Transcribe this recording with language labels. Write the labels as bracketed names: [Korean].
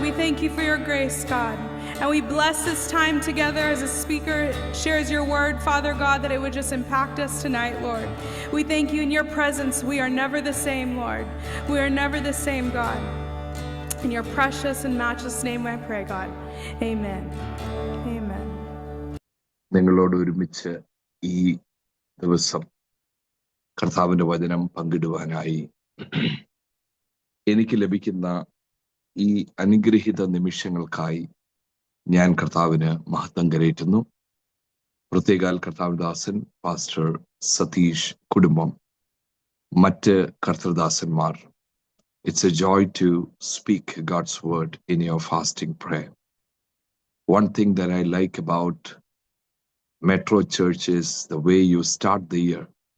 [English] We thank you for your grace, God. And we bless this time together as a speaker shares your word, Father God, that it would just impact us tonight, Lord. We thank you in your presence. We are never the same, Lord. We are never the same, God. In your precious and matchless name I pray, God. Amen. Amen. [Malayalam] നിങ്ങളോട് ഒരുമിച്ച് ഈ ദിവസം കർത്താവിന്റെ വചനം പങ്കിടുവാനായി എനിക്ക് ലഭിക്കുന്ന ഈ അനുഗ്രഹീത നിമിഷങ്ങൾക്കായി ഞാൻ കർത്താവിന് മഹത്വം കരേറ്റുന്നു. പ്രത്യേകാൽ കർത്താവദാസൻ പാസ്റ്റർ സതീഷ് കുടുംബം, മറ്റ് കർത്തൃദാസന്മാർ, [English] it's a joy to speak God's word in your fasting prayer. One thing that I like about Metro Church is the way you start the year.